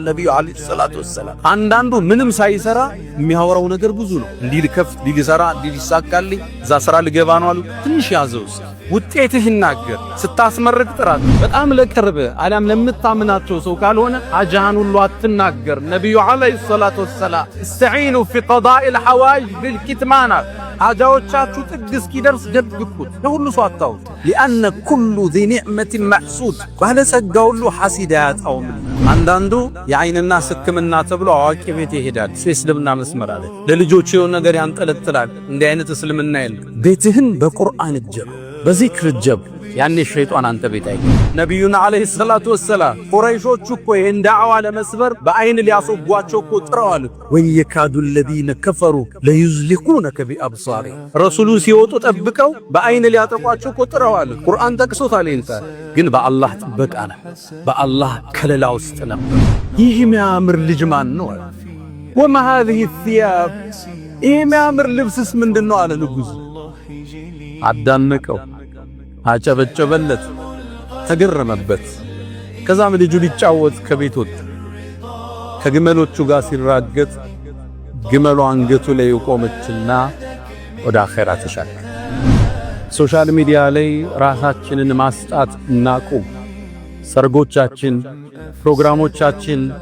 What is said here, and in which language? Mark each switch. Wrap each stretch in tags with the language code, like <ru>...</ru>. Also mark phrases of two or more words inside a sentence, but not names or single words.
<am>ነብዩ</am> <ar>عليه الصلاة والسلام።</ar> <am>አንዳንዱ ምንም ሳይሰራ የሚያወራው ነገር ብዙ ነው። እንዲህ ልከፍት፣ እንዲህ ልሰራ፣ እንዲህ ሊሳካልኝ፣ እዛ ስራ ልገባ ነው አሉ። ትንሽ ያዘውስ ውጤትህ ይናገር። ስታስመርቅ ጥራት በጣም ለቅርብ አላም ለምታምናቸው ሰው ካልሆነ አጃን ሁሉ አትናገር። ነብዩ</am> <ar>عليه الصلاة والسلام استعينوا في قضاء الحوائج بالكتمان፣</ar> <am>አጃዎቻችሁ ጥግ እስኪደርስ ደብቁት፣ ለሁሉ ሰው አታውጡ።</am> <ar>لأن كل ذي نعمة محسود፣</ar> <am>ባለጸጋ ሁሉ ሐሲድ ያጣውም። አንዳንዱ የአይንና ሕክምና ተብሎ አዋቂ ቤት ይሄዳል። እስልምና መስመር አለ። ለልጆች የሆነ ነገር ያንጠለጥላል። እንዲህ አይነት እስልምና የለም። ቤትህን በቁርአን ጀብ፣ በዚክር ጀብ። ያኔ ሸይጣን አንተ ቤት አይገባም። ነብዩና</am> <ar>عليه الصلاة والسلام</ar> <am>ቁረይሾች እኮ ይሄን ዳዕዋ ለመስበር በአይን ሊያስወጓቸው እኮ ጥረዋል።</am> <ar>ويكاد الذين كفروا ليزلقونك بأبصار፣</ar> <am>ረሱሉ ሲወጡ ጠብቀው በአይን ሊያጠቋቸው እኮ ጥረዋል። ቁርአን ጠቅሶታል። እንታ ግን በአላህ ጥበቃ ነው፣ በአላህ ከለላ ውስጥ ነው። ይህ የሚያምር ልጅ ማን ነው?</am> <ar>وما هذه الثياب፣</ar> <am>ይህ የሚያምር ልብስስ ምንድነው አለ ንጉሥ። አዳነቀው፣ አጨበጨበለት፣ ተገረመበት። ከዛም ልጁ ሊጫወት ከቤት ወጣ። ከግመሎቹ ጋር ሲራገጥ ግመሉ አንገቱ ላይ ቆመችና ወደ አኺራ ተሻገረ።</am> <en>social media</en> <am>ላይ ራሳችንን ማስጣት እናቁም። ሰርጎቻችን፣ ፕሮግራሞቻችን፣</am>